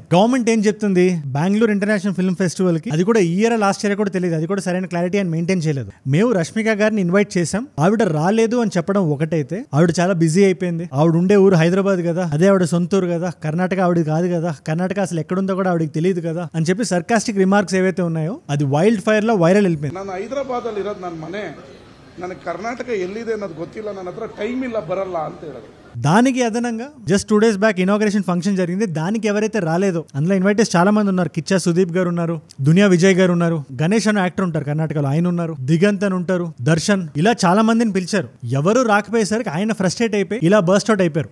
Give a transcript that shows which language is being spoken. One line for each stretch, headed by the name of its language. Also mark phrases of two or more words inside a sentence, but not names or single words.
Telugu: గవర్నమెంట్ ఏం చెప్తుంది, బెంగళూరు ఇంటర్నేషనల్ ఫిల్మ్ ఫెస్టివల్ కి, అది కూడా ఈ
English: year last year
Telugu: కూడా తెలియదు, అది కూడా సరైన క్లారిటీ అని మెయింటైన్ చేయలేదు. మేము రష్మిక గారిని ఇన్వైట్ చేసాం, ఆవిడ రాలేదు అని చెప్పడం ఒకటైతే, ఆవిడ చాలా బిజీ అయిపోయింది. ఆవిడ ఉండే ఊరు హైదరాబాద్ కదా, అదే ఆవిడ సొంత ఊరు కదా, కర్ణాటక ఆవిడ కాదు కదా, కర్ణాటక అసలు ఎక్కడుందో కూడా ఆవిడకి తెలియదు కదా అని చెప్పి
English: sarcastic remarks
Telugu: ఏవైతే ఉన్నాయో అది
English: wild fire
Telugu: లో వైరల్ వెళ్ళిపోయింది.
Kannada: ನಾನು ಹೈದರಾಬಾದಲ್ಲಿ ಇರೋದು ನನ್ನ ಮನೆ, ನನಗೆ ಕರ್ನಾಟಕ ಎಲ್ಲಿದೆ ಅನ್ನೋದು ಗೊತ್ತಿಲ್ಲ, ನನ್ನ ಹತ್ರ ಟೈಮ್ ಇಲ್ಲ ಬರಲ್ಲ ಅಂತ ಹೇಳಿದ್ರು.
Telugu: దానికి అదనంగా
English: just 2 days back inauguration function
Telugu: జరిగింది. దానికి ఎవరైతే రాలేదో అందులో ఇన్వైటెస్ చాలా మంది ఉన్నారు. కిచ్చా సుదీప్ గారు ఉన్నారు, దునియా విజయ్ గారు ఉన్నారు, గణేష్ అనే యాక్టర్ ఉంటారు కర్ణాటకలో, ఆయన ఉన్నారు, దిగంత్ అని ఉంటారు, దర్శన్, ఇలా చాలా మందిని పిలిచారు. ఎవరు రాకపోయేసరికి ఆయన ఫ్రస్ట్రేట్ అయిపోయి ఇలా
English: burst out
Telugu: అయిపోయారు.